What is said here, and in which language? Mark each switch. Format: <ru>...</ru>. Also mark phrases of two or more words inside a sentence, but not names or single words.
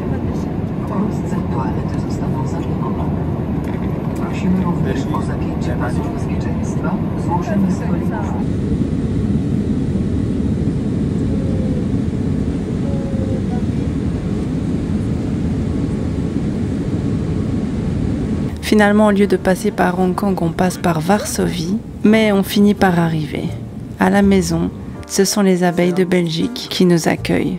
<pl>Wkrótce toalety zostaną zablokowane. Prosimy również o zapięcie pasów bezpieczeństwa, złożenie stolików.</pl> <fr>Finalement, au lieu de passer par Hong Kong, on passe par Varsovie, mais on finit par arriver. À la maison, ce sont les abeilles de Belgique qui nous accueillent.</fr>